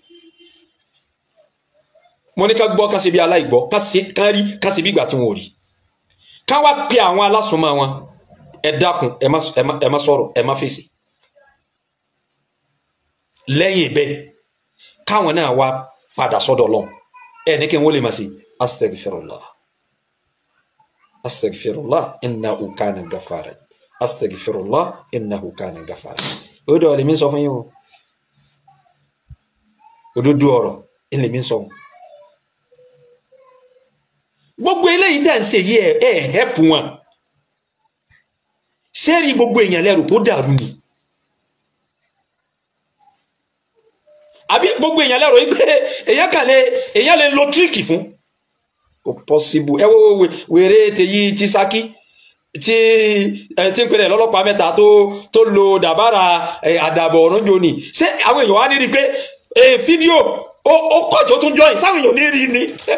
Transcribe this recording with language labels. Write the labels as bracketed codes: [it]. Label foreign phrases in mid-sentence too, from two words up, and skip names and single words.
[yo] mo ní ká gbọ́ ká ṣe bí aláìgbọ́ ká ṣe bí ìgbà tí wọn ò rí ká wá pe àwọn alásùnmọ́ wọn ẹ dákun ẹ má sọ̀rọ̀ ẹ má fèsì lẹ́yìn bẹ́ẹ̀ káwọn náà wá padà sọ́dọ̀ Ọlọ́run ẹ ní kí wọ́n lè máa ṣe [ar] أستغفر الله إنه كان غفارا أستغفر الله إنه كان غفارا [yo] ó dọ̀ lèmi sọ fún yín o òdodo ọ̀rọ̀ lèmi sọ gbogbo eléyìí tẹ́ ń ṣe yí ẹ̀ hẹ́pù wọn sẹ́rí gbogbo èèyàn lẹ́rù kó dàrú ni àbí gbogbo èèyàn lẹ́rù wípé èèyàn lè lo tíríkì fún kò possible ẹ wo wèrè tèyí ti Ṣakí tí ń pèrè lọ́lọ́pàá mẹ́ta tó lo dàbára àdàbọ̀ ọ̀run jò ní ṣé àwọn èèyàn wá ní rí pé fídíò ó kọ̀jọ́ tún join sáwọn èèyàn ní rí ni